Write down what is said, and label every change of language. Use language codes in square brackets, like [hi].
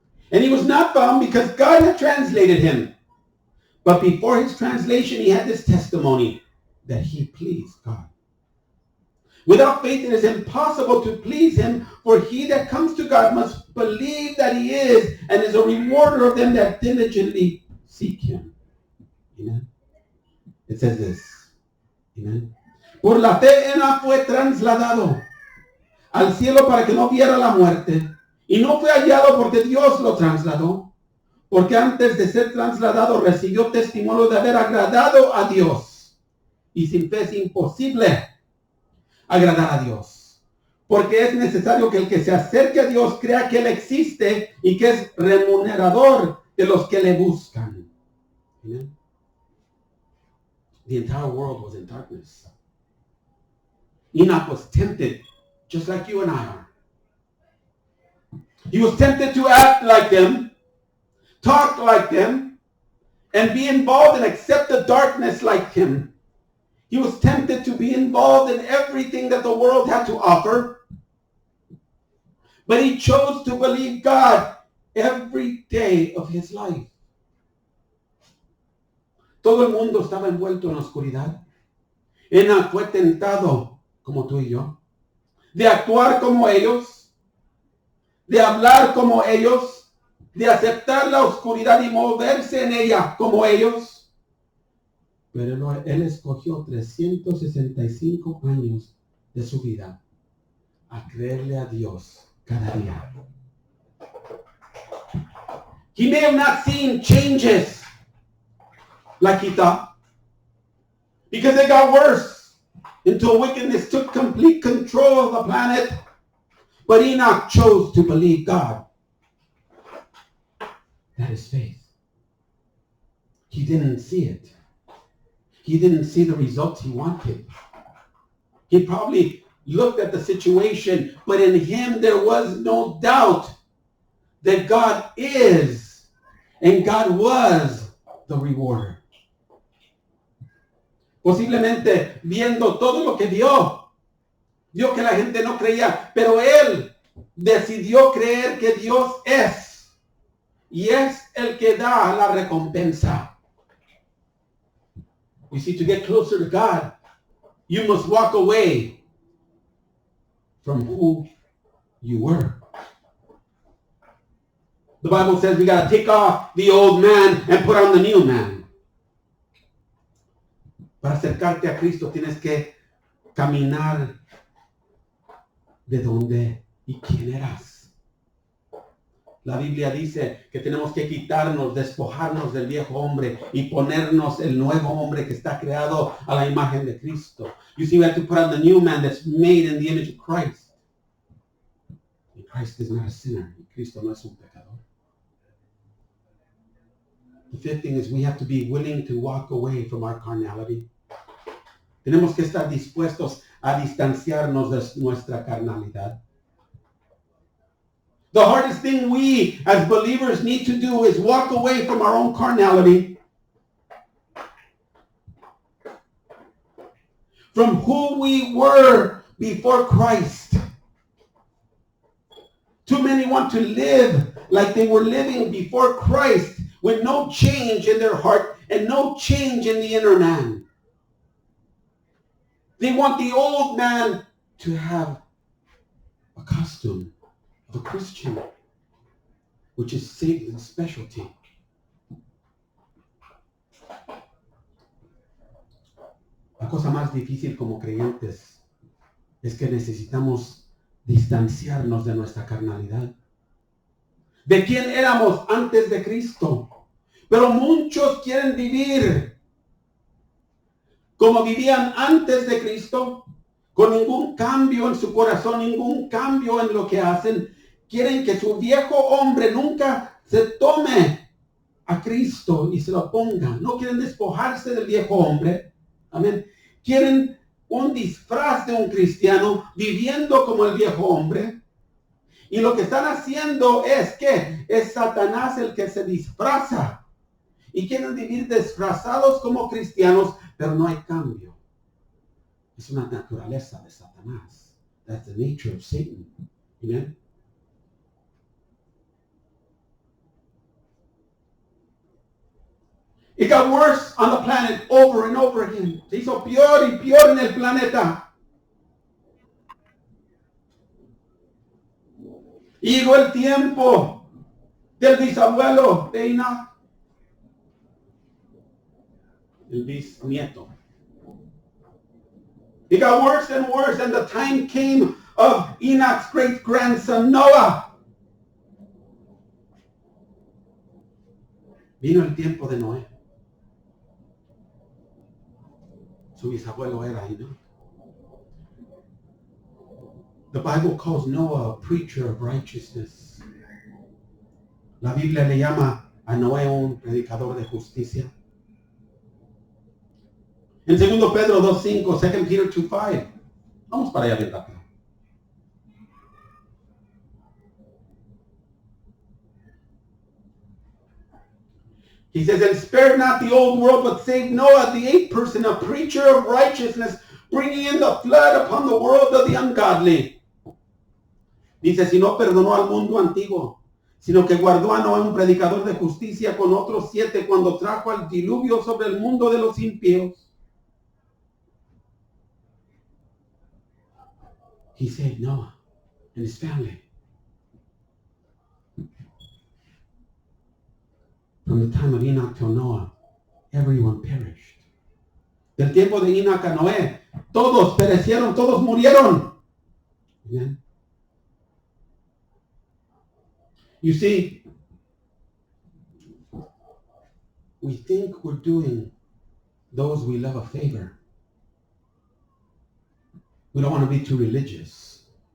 [en] And he was not found because God had translated him. But before his translation, he had this testimony that he pleased God. Without faith, it is impossible to please him, for he that comes to God must believe that he is, and is a rewarder of them that diligently seek him. Amen. It says this. Amen. [es] Por la fe Enoch fue trasladado al cielo para que no viera la muerte, y no fue hallado porque Dios lo trasladó, porque antes de ser trasladado recibió testimonio de haber agradado a Dios, y sin fe es imposible agradar a Dios, porque es necesario que el que se acerque a Dios crea que Él existe y que es remunerador de los que le buscan. [en] Amen. The entire world was in darkness. Enoch was tempted, just like you and I are. He was tempted to act like them, talk like them, and be involved and accept the darkness like him. He was tempted to be involved in everything that the world had to offer. But he chose to believe God every day of his life. [es] Todo el mundo estaba envuelto en la oscuridad. Enoch fue tentado, como tú y yo, de actuar como ellos, de hablar como ellos, de aceptar la oscuridad y moverse en ella como ellos. Pero él escogió 365 años de su vida a creerle a Dios cada día. [en] He may have not seen changes like he thought, because they got worse until wickedness took complete control of the planet. But Enoch chose to believe God. That is faith. He didn't see it. He didn't see the results he wanted. He probably looked at the situation, but in him there was no doubt that God is and God was the rewarder. [es] Posiblemente viendo todo lo que vio que la gente no creía, pero él decidió creer que Dios es y es el que da la recompensa. [en] You see, to get closer to God, you must walk away from who you were. The Bible says we got to take off the old man and put on the new man. [es] Para acercarte a Cristo tienes que caminar de dónde y quién eras. La Biblia dice que tenemos que quitarnos, despojarnos del viejo hombre y ponernos el nuevo hombre que está creado a la imagen de Cristo. [en] You see, we have to put on the new man that's made in the image of Christ. And Christ is not a sinner. [es] Y Cristo no es un pecador. [en] The fifth thing is we have to be willing to walk away from our carnality. [es] Tenemos que estar dispuestos a distanciarnos de nuestra carnalidad. [en] The hardest thing we as believers need to do is walk away from our own carnality, from who we were before Christ. Too many want to live like they were living before Christ with no change in their heart and no change in the inner man. They want the old man to have a costume of a Christian, which is Satan's specialty. [es] La cosa más difícil como creyentes es que necesitamos distanciarnos de nuestra carnalidad, de quién éramos antes de Cristo. Pero muchos quieren vivir como vivían antes de Cristo, con ningún cambio en su corazón, ningún cambio en lo que hacen. Quieren que su viejo hombre nunca se tome a Cristo y se lo ponga. No quieren despojarse del viejo hombre. Amén. Quieren un disfraz de un cristiano viviendo como el viejo hombre. Y lo que están haciendo es que es Satanás el que se disfraza. Y quieren vivir disfrazados como cristianos, pero no hay cambio. Es una naturaleza de Satanás. [en] That's the nature of Satan. Amen. It got worse on the planet over and over again. [es] Se hizo peor y peor en el planeta. Y llegó el tiempo del bisabuelo de Enoch. El bisnieto. [en] It got worse and worse, and the time came of Enoch's great-grandson Noah. [es] Vino el tiempo de Noé. Su bisabuelo era Enoch. [en] The Bible calls Noah a preacher of righteousness. [es] La Biblia le llama a Noé un predicador de justicia. En 2 Pedro 2:5, [en] 2 Peter 2:5. [es] Vamos para allá bien rápido. [en] He says, and spared not the old world, but saved Noah, the eighth person, a preacher of righteousness, bringing in the flood upon the world of the ungodly. [es] Dice, si no perdonó al mundo antiguo, sino que guardó a Noé, un predicador de justicia, con otros 7, cuando trajo al diluvio sobre el mundo de los impíos. [en] He saved Noah and his family from the time of Enoch till Noah. Everyone perished. [es] Del tiempo de Enoch a Noé, todos perecieron, todos murieron. [en] Amen. You see, we think we're doing those we love a favor. We don't want to be too religious.